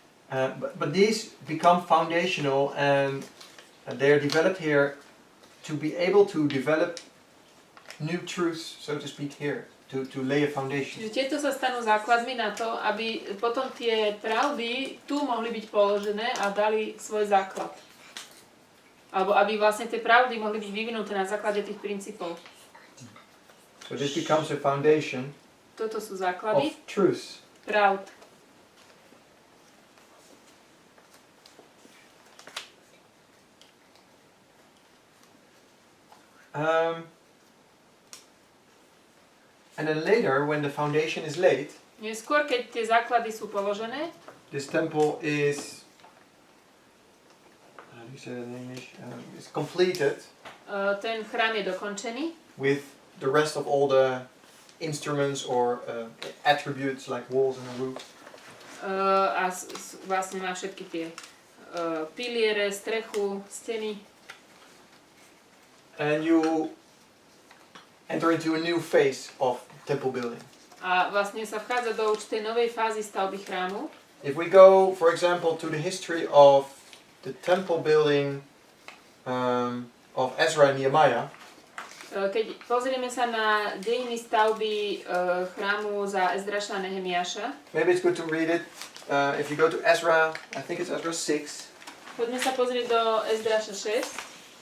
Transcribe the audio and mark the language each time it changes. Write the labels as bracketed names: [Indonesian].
[English] But these become foundational, and they are developed here to be able to develop new truths, so to speak, here, to lay a foundation. [Slovak] Čiže tieto sa stanú základmi na to, aby potom tie pravdy tu mohli byť položené a dali svoj základ. Alebo aby vlastne tie pravdy mohli byť vyvinuté na základe tých princípov. [English] So this becomes a foundation. [Slovak] Toto sú základy. [English] Of truth. [Slovak] Pravd. [English] And then later, when the foundation is laid, [Slovak] neskôr, keď tie základy sú položené, [English] this temple is say that in English, is completed [Slovak] ten chrám je dokončený [English] with the rest of all the instruments or attributes like walls and a roof. [Slovak] A vlastne má všetky tie piliere, strechu, steny. [English] And you enter into a new phase of temple building. [Slovak] A vlastne sa vchádza do určitej novej fázy stavby chrámu. [English] If we go, for example, to the history of the temple building of Ezra and Nehemiah, [Slovak] Keď pozrieme sa na dejiny stavby chrámu za Ezraša a Nehemiáša, [English] maybe it's good to read it. If you go to Ezra, I think it's Ezra 6. [Slovak] poďme sa pozrieť do Ezraša 6.